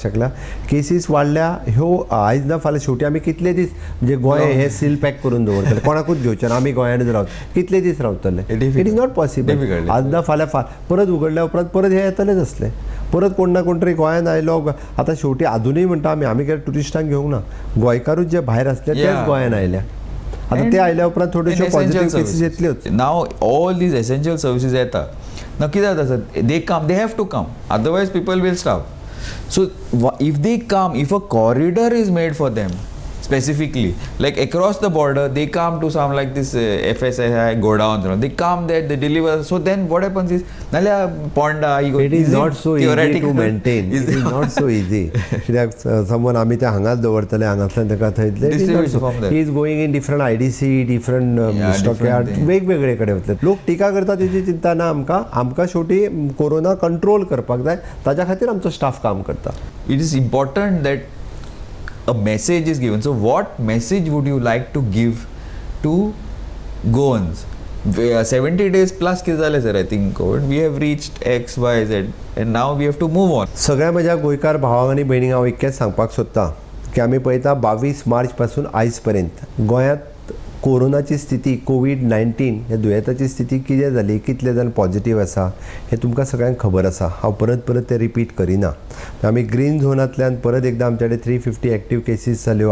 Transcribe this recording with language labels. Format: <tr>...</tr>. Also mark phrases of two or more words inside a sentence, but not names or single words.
<kok>शकल्या केसीस वाडल्या ह्यो आयज ना फाल्यां शेवटी आमी कितले दीस म्हणजे गोंय हे सील पॅक करून दवरतले कोणाकूच घेवचे ना आमी गोंयांतच रावत कितले दीस रावतले</kok> <en>it is not possible</en> <kok>आज ना फाल्यां परत उगडल्या उपरांत परत हे येतलेच असले परत कोण ना कोण तरी गोंयांत आयलो आतां शेवटी आजुनूय म्हणटा आमी कितें टुरिस्टांक घेवंक ना गोंयकारूच जे भायर आसले तेच गोंयांत आयल्या आता ते आयल्या उपरांत थोड्योश्यो</kok> <en>positive cases</en> <kok>येतल्योच</kok> <en>now all these essential services</en> <kok>येता ना कितें जाता</kok> <en>sir they have to come otherwise people will stop so if they come if a corridor is made for them specifically. Like across the border, they come to some like this FSSAI godowns. They come there, they deliver. So then what happens is, Nalia Ponda, It is not so easy to maintain. It is not so easy. कित्याक someone</en> <kok>आमी ते हांगाच दवरतले हांगातल्यान ताका थंयतले.</kok> <en>Distribute from there. He is going in different IDC, different stockyard, different</en> <kok>वेगवेगळे कडेन वतले. लोक टिका करता तेची चिंता ना आमकां शेवटी कोरोना कंट्रोल करपाक जाय, ताच्या खातीर आमचो स्टाफ काम करता.</kok> <en>It is important that a message is given. So what message would you like to give to Goans? 70 days plus</en> <kok>कितें जालें</kok> <en>सर, I think COVID. We have reached X, Y, Z and now we have to move on.</en> <kok>सगळ्या म्हज्या गोंयकार भावांक आनी भयणींक हांव इतकेंच सांगपाक सोदतां की आमी पळयता 22 मार्च पासून आयज पर्यंत गोंयांत कोरोनाची स्थिती, कोविड-19 ह्या दुयेंताची स्थिती कितें जाली, कितले जाण पॉझिटिव्ह आसा हें तुमकां सगळ्यांक खबर आसा. हांव परत परत तें रिपीट करिना. आमी ग्रीन झोनांतल्यान परत एकदां आमचे कडेन 350</kok> <en>active cases</en> <kok>जाल्यो.</kok>